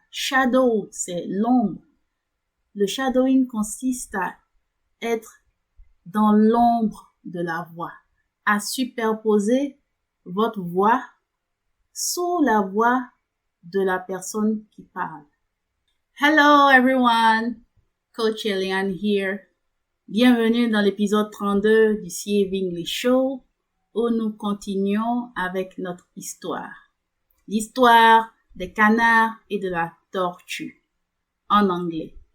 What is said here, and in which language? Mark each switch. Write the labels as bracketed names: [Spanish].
[French] Shadow, c'est l'ombre. Le shadowing consiste à être dans l'ombre de la voix, à superposer votre voix sous la voix de la personne qui parle. [English] Hello everyone, Coach Eliane here. [French] Bienvenue dans l'épisode 32 du CAV English Show où nous continuons avec notre histoire. L'histoire des canards et de la tortue en anglais.